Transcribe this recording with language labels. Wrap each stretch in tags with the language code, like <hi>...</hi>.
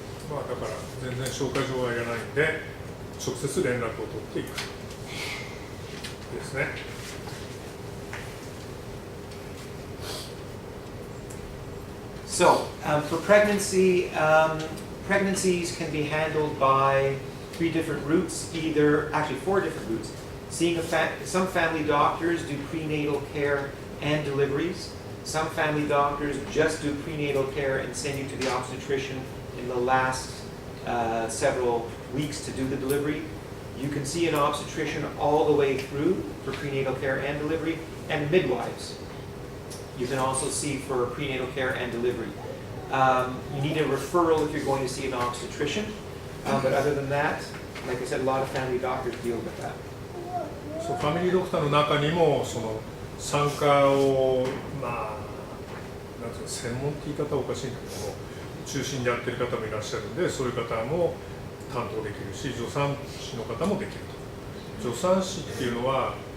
<ja>まあだから全然紹介状はいらないんで、直接連絡を取っていくですね。</ja> <en>So, for pregnancy, pregnancies can be handled by 3 different routes, actually 4 different routes. Some family doctors do prenatal care and deliveries. Some family doctors just do prenatal care and send you to the obstetrician in the last several weeks to do the delivery. You can see an obstetrician all the way through for prenatal care and delivery, and midwives. You can also see for prenatal care and delivery. You need a referral if you're going to see an obstetrician, but other than that, like I said, a lot of family doctors deal with that.</en> <ja>そう、ファミリードクターの中にもその産科をなんていうか専門って言い方はおかしいんだけども、中心にやってる方もいらっしゃるんで、そういう方も担当できるし、助産師の方もできると。助産師っていうのは、</ja>